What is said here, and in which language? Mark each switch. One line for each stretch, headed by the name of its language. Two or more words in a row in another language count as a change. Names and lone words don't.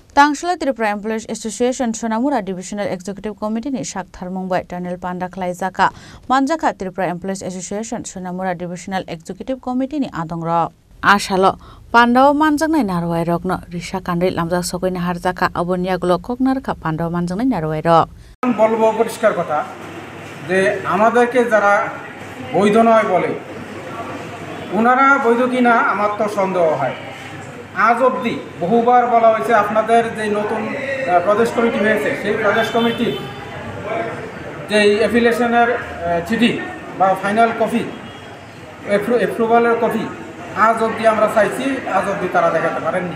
Kok Borok: Tangshala Tripura Employees Association Sonamura Divisional Executive Committee ni Shakthar Mumbai Tunnel Panda Klaizaka Manjaka Tripura Employees Association Sonamura Divisional Executive Committee ni Adongro Ashalo Pandao Manjangnai Narwai Rokno Risha Kandri Lamjak Sokoini Harjaka Aboniagulo Koknarka Pandao Manjangnai Narwai Rok
Bangla: বলবো পরিষ্কার কথা যে আমাদেরকে যারা বৈধ নয় বলে ওনারা বৈধ কিনা আমার তো সন্দেহ হয় আজ অবধি বহুবার বলা হয়েছে আপনাদের যে নতুন প্রদেশ কমিটি হয়েছে সেই প্রদেশ কমিটির যে অ্যাফিলিয়েশনের চিঠি বা
English: final copy approvaler copy
Bangla: আজ অবধি আমরা চাইছি আজ অবধি তারা দেখাতে পারেননি